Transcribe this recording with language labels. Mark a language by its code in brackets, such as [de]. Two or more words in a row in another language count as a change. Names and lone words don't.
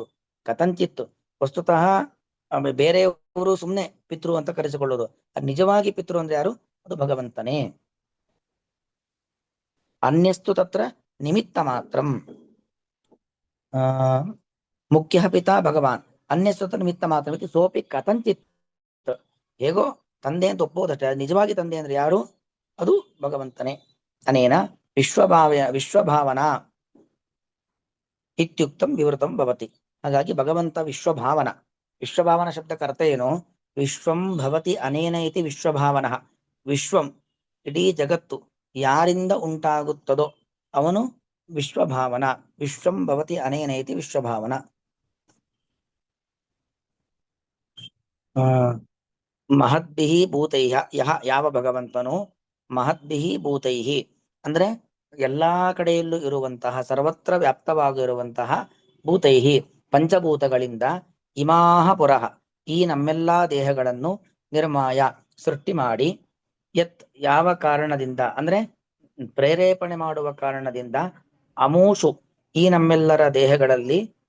[sa] ಕಥಂಚಿತ್ ವಸ್ತುತಃ [kn] ಬೇರೆಯವರು ಸುಮ್ನೆ ಪಿತೃ ಅಂತ ಕರೆಸಿಕೊಳ್ಳೋದು. ನಿಜವಾಗಿ ಪಿತೃ ಅಂದ್ರೆ ಯಾರು? ಅದು ಭಗವಂತನೇ. [sa] ಅನ್ಯಸ್ತು ತತ್ರ ನಿಮಿತ್ತ ಮಾತ್ರಂ ಮುಖ್ಯ ಪಿತಾ ಭಗವಾನ್ ಅನ್ಯಸ್ತು ತತ್ರ ನಿಮಿತ್ತ ಮಾತ್ರಂ ಇತಿ ಸೋಪಿ ಕಥಂಚಿತ್. [kn] ಹೇಗೋ ತಂದೆ ಅಂತ ಒಪ್ಪೋದಷ್ಟೇ, ನಿಜವಾಗಿ ತಂದೆ ಅಂದ್ರೆ ಯಾರು? ಅದು ಭಗವಂತನೇ. [sa] ಅನೇನ ವಿಶ್ವಭಾವನಾ ಇತ್ಯುಕ್ತಂ ವಿವೃತಂ ಭವತಿ. [kn] ಹಾಗಾಗಿ ಭಗವಂತ ವಿಶ್ವಭಾವನ. ವಿಶ್ವಭಾವನ ಶಬ್ದಕ್ಕೆ ಅರ್ಥ ಏನು? [sa] ವಿಶ್ವಂ ಭವತಿ ಅನೇನ ಇತಿ ವಿಶ್ವಭಾವನಃ. [kn] ವಿಶ್ವಂ ಇಡೀ ಜಗತ್ತು ಯಾರಿಂದ ಉಂಟಾಗುತ್ತದೋ ಅವನು ವಿಶ್ವಭಾವನ. [sa] ವಿಶ್ವಂ ಭವತಿ ಅನೇನ ಇತಿ ವಿಶ್ವಭಾವನ. ಮಹದ್ಭಿಃ ಭೂತೈಃ ಯಹ, [kn] ಯಾವ ಭಗವಂತನು [sa] ಮಹದ್ಭಿಃ ಭೂತೈಃ [kn] ಅಂದ್ರೆ ಎಲ್ಲಾ ಕಡೆಯಲ್ಲೂ ಇರುವಂತಹ, ಸರ್ವತ್ರ ವ್ಯಾಪ್ತವಾಗಿರುವಂತಹ ಭೂತೈಃ ಪಂಚಭೂತಗಳಿಂದ [sa] ಇಮಾಹ ಪುರಃ [kn] ಈ ನಮ್ಮೆಲ್ಲಾ ದೇಹಗಳನ್ನು ನಿರ್ಮಾಯ ಸೃಷ್ಟಿ ಮಾಡಿ, ಯತ್ ಯಾವ ಕಾರಣದಿಂದ ಅಂದ್ರೆ ಪ್ರೇರೇಪಣೆ ಮಾಡುವ ಕಾರಣದಿಂದ, ಅಮೂಷು ಈ ನಮ್ಮೆಲ್ಲರ ದೇಹಗಳಲ್ಲಿ